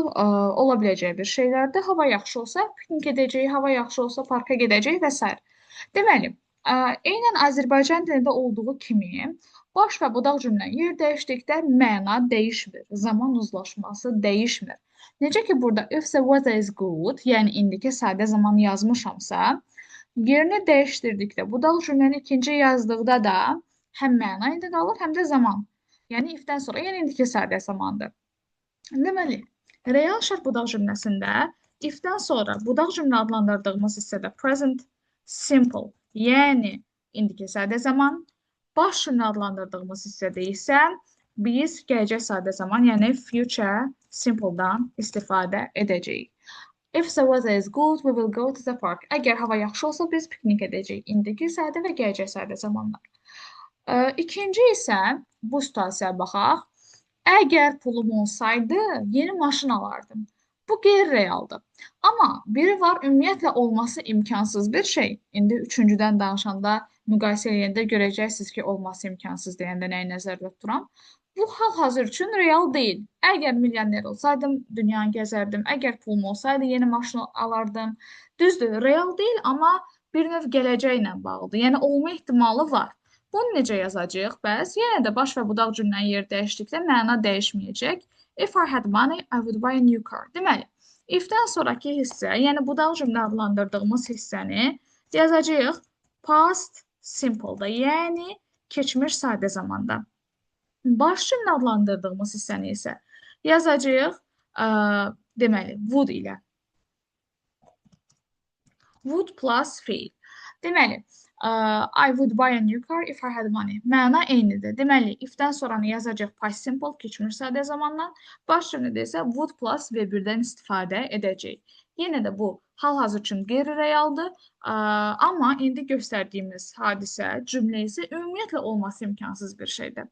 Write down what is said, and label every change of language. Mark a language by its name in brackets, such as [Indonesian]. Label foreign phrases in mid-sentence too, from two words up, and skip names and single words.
[Azerbaijani] Ola biləcək bir şeylərdir. Hava yaxşı olsa, piknik edəcəyik, hava yaxşı olsa, parka gedəcəyik və s. Deməli, eynən Azərbaycan dilində olduğu kimi, baş və budaq cümlə yer dəyişdikdə məna dəyişmir, zaman uzlaşması dəyişmir. Necə ki, burada [English] if the weather is good, [Azerbaijani] yəni indiki sadə zaman yazmışamsa, yerini dəyişdirdikdə, budaq cümləni ikinci yazdıqda da həm məna indi qalır, həm də zaman. Yəni ifdən sonra, yəni indiki sadə zamandır. Deməli, real şərt budaq cümləsində ifdən sonra budaq cümlə adlandırdığımız hissədə [English] present simple, [Azerbaijani] yəni indiki sadə zaman, baş cümlə adlandırdığımız hissədə isə biz gələcək sadə zaman, yəni [English] future simple- [Azerbaijani] dan istifadə edəcəyik. [English] If the weather is good, we will go to the park. [Azerbaijani] Əgər hava yaxşı olsa, biz piknik edəcəyik. İndiki sadə və gələcək sadə zamanlar. İkinci isə bu situasiyaya baxaq. Əgər pulum olsaydı, yeni maşın alardım. Bu qeyri-realdır. Amma biri var, ümumiyyətlə olması imkansız bir şey. İndi üçüncüdən danışanda, müqayisə edəndə görəcəksiniz ki, olması imkansız deyəndə nəyi nəzərdə tuturam. Bu hal-hazır üçün real deyil. Əgər milyoner olsaydım, dünyanı gəzərdim. Əgər pulum olsaydı, yeni maşın alardım. Düzdür, real deyil, amma bir növ gələcəklə bağlıdır. Yəni, olma ehtimalı var. Bunu necə yazacağıq? Bəs yenə də baş və budaq cümlənin yeri dəyişdikdə məna dəyişməyəcək. [English] If I had money, I would buy a new car. [Azerbaijani] Deməli, if-dən sonraki hissə, yəni budaq cümlə adlandırdığımız hissəni yazacağıq [English] past simple- [Azerbaijani] da, yəni keçmiş sadə zamanda. Baş cümlə adlandırdığımız hissəni isə yazacağıq deməli, would ilə. [English] Would plus fiil. [Azerbaijani] Deməli, [English] I would buy a new car if I had money. [Azerbaijani] Məna eynidir. Deməli, if-dən sonranı yazacaq [English] past simple, [Azerbaijani] keçmiş sadə zamandan. Baş cümlədə isə [English] would plus V1- [Azerbaijani] dən istifadə edəcək. Yenə də bu hal-hazır üçün qeyri-realdır. Amma indi göstərdiyimiz hadisə, cümlə isə ümumiyyətlə olması imkansız bir şeydir.